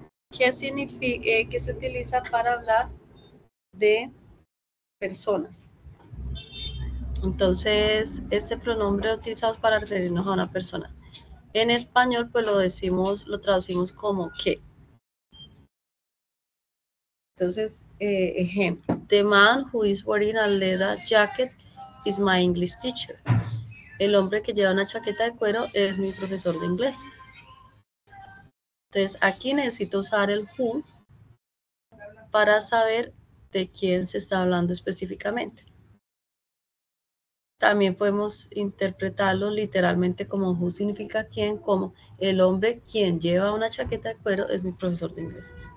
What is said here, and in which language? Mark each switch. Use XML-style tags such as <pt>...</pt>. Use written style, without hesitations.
<es>¿Qué significa, qué se utiliza para hablar de personas? Entonces, este pronombre lo utilizamos para referirnos a una persona. En español, pues lo traducimos como que. Entonces, ejemplo,</es> <en>the man who is wearing a leather jacket is my English teacher.</en> <es>El hombre que lleva una chaqueta de cuero es mi profesor de inglés. Entonces, aquí necesito usar el who para saber de quién se está hablando específicamente. También podemos interpretarlo literalmente como who significa quién, como el hombre quien lleva una chaqueta de cuero es mi profesor de inglés.</es>